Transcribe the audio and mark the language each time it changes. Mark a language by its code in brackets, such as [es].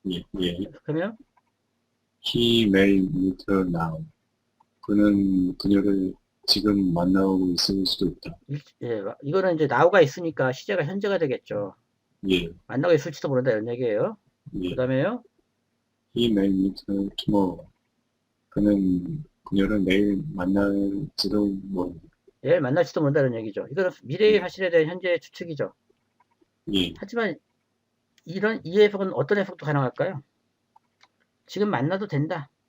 [ko] 예, 예. 그러면 [en] He may meet her now. [ko] 그는 그녀를 지금 만나고 있을 수도 있다. 예, 이거는 이제 now가 있으니까 시제가 현재가 되겠죠. 예, 만나고 있을지도 모른다 이런 얘기예요. 그 예. 다음에요. [en] He may meet her tomorrow. [ko] 그는 그녀를 내일 만날지도 모른다. 내일 만날지도 모른다 이런 얘기죠. 이거는 미래의 예, 사실에 대한 현재의 추측이죠. 예, 하지만 이 해석은 어떤 해석도 가능할까요? 지금 만나도 된다.